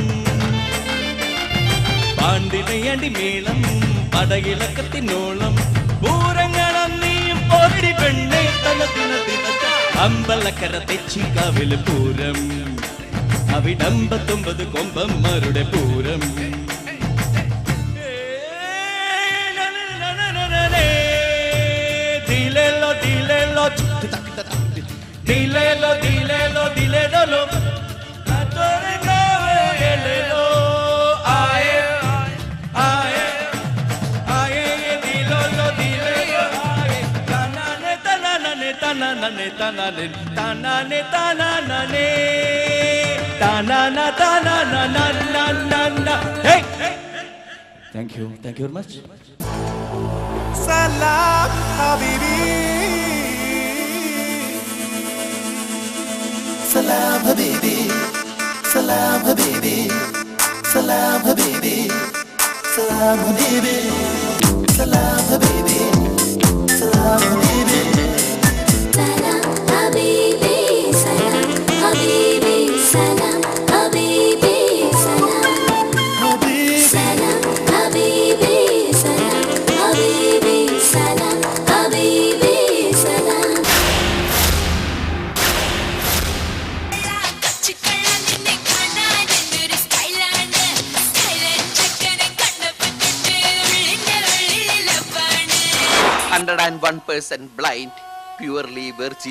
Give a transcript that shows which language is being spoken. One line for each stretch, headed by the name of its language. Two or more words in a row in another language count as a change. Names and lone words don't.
Malayalam: പാണ്ടിലയടി മേളം പടകിളക്കത്തിനോളം. പൂരങ്ങളും നീയും ഒരടി പെണ്ണെ തനത്തിന. അമ്പലക്കര തെച്ചിക്കാവിൽ പൂരം അവിടമ്പത്തൊമ്പത് കൊമ്പന്മാരുടെ പൂരം. Dilelo, dilelo, dilelo, dilelo, dilelo, attore cavelelo, ae, ae, ae, dilelo, dilelo, ae, tanane, tanane, tanane, tanane, tanane, tanane, tanana, tanana, na, na, na, hey!
English: Thank you very much.
Arabic: سلام حبيبي، سلام حبيبي، سلام حبيبي، سلام حبيبي، سلام حبيبي، سلام حبيبي، سلام حبيبي, سلام حبيبي، سلام حبيبي، سلام حبيبي، سلام حبيبي، سلام حبيبي، سلام حبيبي، سلام.
Malayalam: കച്ചിക്കള്ള നിന്നെ കാണാൻ എന്തൊരു സ്റ്റൈലാണ്. സ്റ്റൈലൻ ചെക്കനെ കണ്ടപ്പെട്ടിട്ട് ഉള്ളിന്റെ ഉള്ളിലപ്പാണ്.
English: 101% blind, purely virgin.